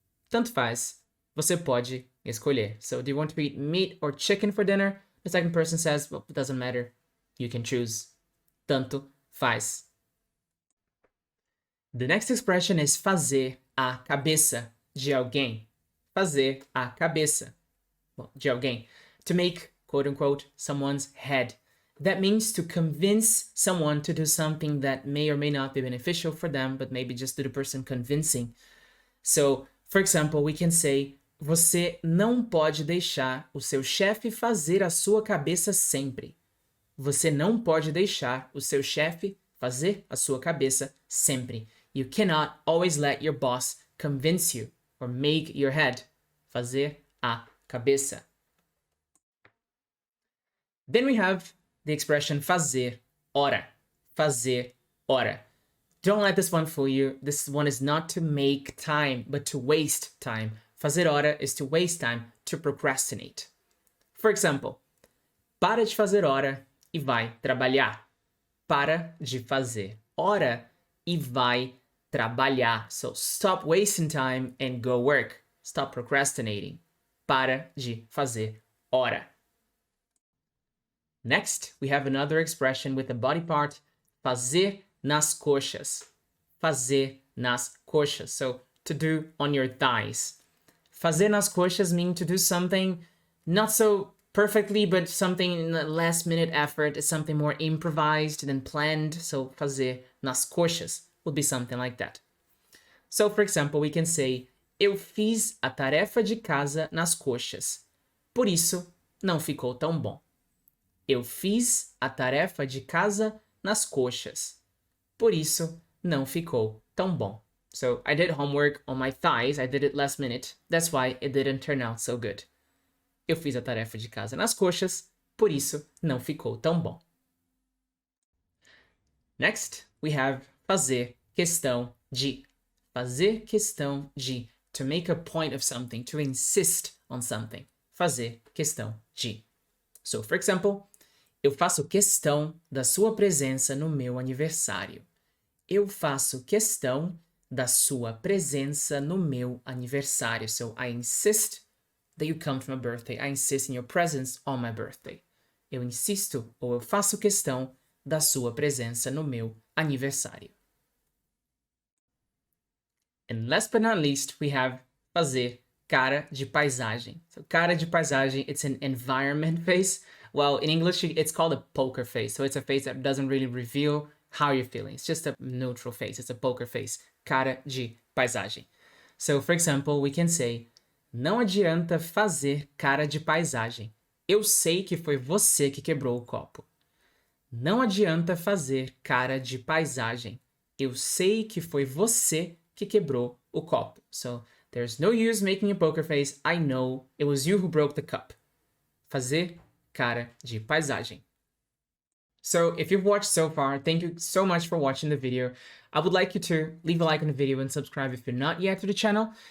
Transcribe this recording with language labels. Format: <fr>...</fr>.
<pt>Tanto faz. Você pode escolher.</pt> <en>So do you want to eat meat or chicken for dinner? The second person says, well, it doesn't matter. You can choose.</en> <pt>Tanto faz.</pt> <en>The next expression is</en> <pt>fazer a cabeça de alguém. Fazer a cabeça, well, de alguém.</pt> <en>To make, quote unquote, someone's head. That means to convince someone to do something that may or may not be beneficial for them, but maybe just to the person convincing. So, for example, we can say,</en> <pt>você não pode deixar o seu chefe fazer a sua cabeça sempre. Você não pode deixar o seu chefe fazer a sua cabeça sempre.</pt> <en>You cannot always let your boss convince you or make your head.</en> <pt>Fazer a cabeça.</pt> <en>Then we have the expression</en> <pt>fazer hora. Fazer hora.</pt> <en>Don't let this one fool you. This one is not to make time, but to waste time.</en> <pt>Fazer hora</pt> <en>is to waste time, to procrastinate. For example,</en> <pt>para de fazer hora e vai trabalhar. Para de fazer hora e vai trabalhar.</pt> <en>So stop wasting time and go work. Stop procrastinating.</en> <pt>Para de fazer hora.</pt> <en>Next, we have another expression with the body part,</en> <pt>fazer nas coxas. Fazer nas coxas.</pt> <en>So to do on your thighs.</en> <pt>Fazer nas coxas</pt> <en>means to do something not so perfectly, but something in a last minute effort. It's something more improvised than planned. So</en> <pt>fazer nas coxas</pt> <en>would be something like that. So for example, we can say,</en> <pt>eu fiz a tarefa de casa nas coxas. Por isso, não ficou tão bom. Eu fiz a tarefa de casa nas coxas. Por isso, não ficou tão bom.</pt> <en>So I did homework on my thighs. I did it last minute. That's why it didn't turn out so good.</en> <pt>Eu fiz a tarefa de casa nas coxas. Por isso, não ficou tão bom.</pt> <en>Next, we have</en> <pt>fazer questão de. Fazer questão de.</pt> <en>To make a point of something. To insist on something.</en> <pt>Fazer questão de.</pt> <en>So, for example,</en> <pt>eu faço questão da sua presença no meu aniversário. Eu faço questão da sua presença no meu aniversário.</pt> <en>So, I insist that you come to my birthday. I insist in your presence on my birthday.</en> <pt>Eu insisto ou eu faço questão da sua presença no meu aniversário.</pt> <en>And last but not least, we have</en> <pt>fazer cara de paisagem.</pt> <en>So</en> <pt>cara de paisagem,</pt> <en>it's an environment face. Well, in English, it's called a poker face. So it's a face that doesn't really reveal how you're feeling. It's just a neutral face. It's a poker face.</en> <pt>Cara de paisagem.</pt> <en>So, for example, we can say,</en> <pt>não adianta fazer cara de paisagem. Eu sei que foi você que quebrou o copo. Não adianta fazer cara de paisagem. Eu sei que foi você que quebrou o copo.</pt> <en>So, there's no use making a poker face. I know it was you who broke the cup.</en> <pt>Fazer cara de paisagem.</pt> <en>So if you've watched so far, thank you so much for watching the video. I would like you to leave a like on the video and subscribe if you're not yet to the channel.</en>